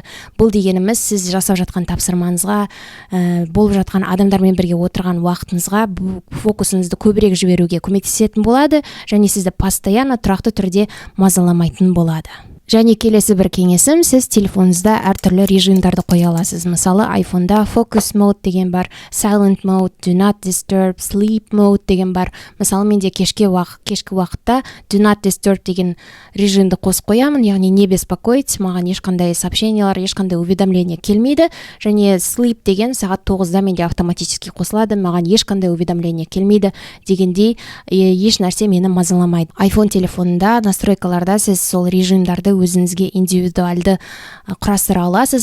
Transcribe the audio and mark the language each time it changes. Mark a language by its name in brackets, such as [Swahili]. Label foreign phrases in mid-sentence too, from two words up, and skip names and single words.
[Kazakh] Бұл дегеніміз сіз жасап жатқан тапсырмаңызға, болып жатқан адамдармен бірге отырған уақытыңызға фокусыңызды көбірек жіберуге көмектесетін болады, және сізді постоянно тұрақты түрде мазаламайтын болады. Және келесі бір кеңесім, сіз телефоныңызда әртүрлі режимдарды қоя аласыз. Мысалы, iPhone-да [English] focus mode [Kazakh] деген бар, [English] silent mode, do not disturb, sleep mode [Kazakh] деген бар. Мысалы, менде кешкі уақытта [English] do not disturb [Kazakh] деген режимді қосып қоямын, яғни [Russian] не беспокоить, [Kazakh] маған ешқандай сообщениялар, ешқандай уведомление келмейді, және sleep деген сағат 9-да менде автоматически қосылады, маған ешқандай уведомление келмейді дегендей, еш нәрсе мені мазаламайды. iPhone телефонында настройкаларда сіз сол режимдарды өзіңізге индивидуалды құрастыра аласыз.